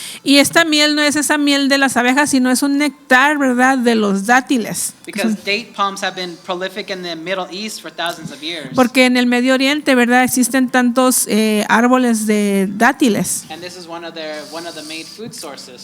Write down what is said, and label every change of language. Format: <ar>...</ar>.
<es>Y esta miel no es esa miel de las abejas, sino es un néctar, ¿verdad?, de los dátiles.</es> <en>Because date palms have been prolific in the Middle East for thousands of years.</en> <es>Porque en el Medio Oriente, ¿verdad?, existen tantos árboles de dátiles.</es> <en>And this is one of the main food sources.</en>